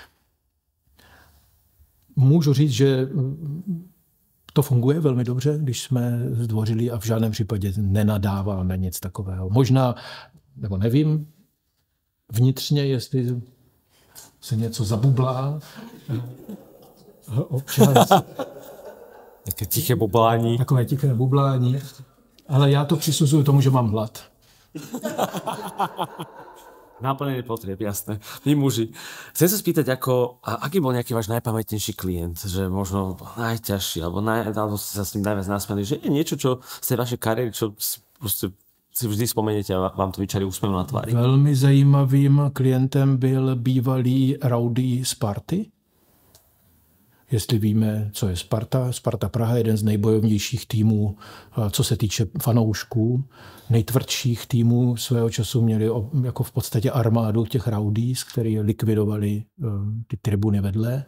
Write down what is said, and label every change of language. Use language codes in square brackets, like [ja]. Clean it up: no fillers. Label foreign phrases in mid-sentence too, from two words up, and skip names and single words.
[cs] Můžu říct, že to funguje velmi dobře, když jsme zdvořili a v žádném případě nenadáváme nic takového. Možná, nebo nevím, vnitřně, jestli se něco zabublá, občas. Také tiché bublání. Takové tiché bublání. Ale já to přisuzuju tomu, že mám hlad. [sk] Náplnenie potrieb, jasné. My muži. Chcem sa spýtať, aký bol nejaký váš najpamätnejší klient? Že možno najťažší, alebo ste sa s ním najviac nasmiali, že je niečo, čo z tej vašej kariéry, čo proste si vždy vzpomeniete a vám to vyčarí úsmev na tváři. [cs] Velmi zajímavým klientem byl bývalý Rowdy Sparty. Jestli víme, co je Sparta. Sparta Praha je jeden z nejbojovnějších týmů, co se týče fanoušků. Nejtvrdších týmů svého času měli jako v podstatě armádu těch Rowdies, kteří likvidovali ty tribuny vedle.